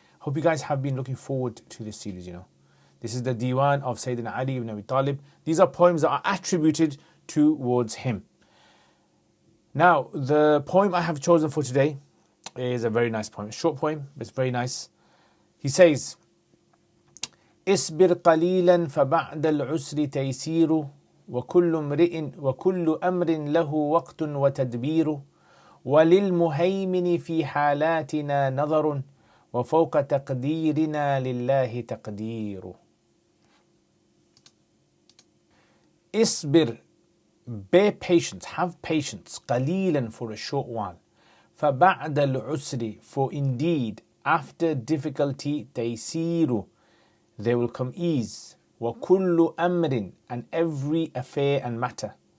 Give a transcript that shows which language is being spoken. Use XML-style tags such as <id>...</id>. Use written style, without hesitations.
<en>Hope you guys have been looking forward to this series. This is the Diwan of Sayyidina Ali ibn Abi Talib. These are poems that are attributed towards him. Now, the poem I have chosen for today is a very nice poem. Short poem, but it's very nice.</en> <ar>He says, اصبر قليلا فبعد العسر تيسير وكل أمر له وقت وتدبير وللمهيمن في حالاتنا نظر وفوق تقديرنا لله تقدير.</ar> <en>اصبر, bear patience, have patience, قليلا, for a short while. فبعد العسر, for indeed after difficulty, تيسير, there will come ease. وَكُلُّ أَمْرٍ, and every affair and matter.</en>